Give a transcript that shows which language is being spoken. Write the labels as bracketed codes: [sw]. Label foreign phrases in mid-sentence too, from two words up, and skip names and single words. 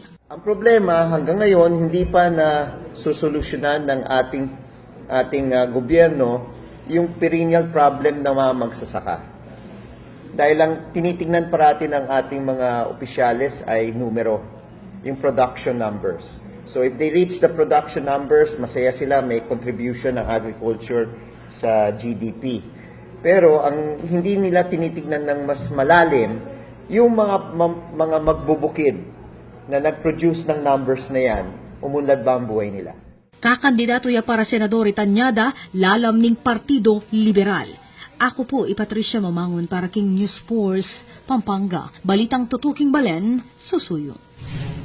[tl] Ang problema, hanggang ngayon, hindi pa na susolusyonan ng ating gobyerno yung [en] perennial problem [tl] ng mga magsasaka. Dahil lang tinitingnan parati ng ating mga opisyales ay numero, yung [en] production numbers. So if they reach the production numbers, [tl] masaya sila, may contribution ng agriculture sa GDP. Pero ang hindi nila tinitingnan ng mas malalim, yung mga magbubukid na nag-produce ng numbers na yan, umunlad ba ang buhay nila? [pam] Kakandidato ya para Senador Tanyada, lalam ning Partido Liberal. [tl] Ako po, [pam] Patricia Mamangon para King News Force, Pampanga. Balitang tutuking balen, susuyo.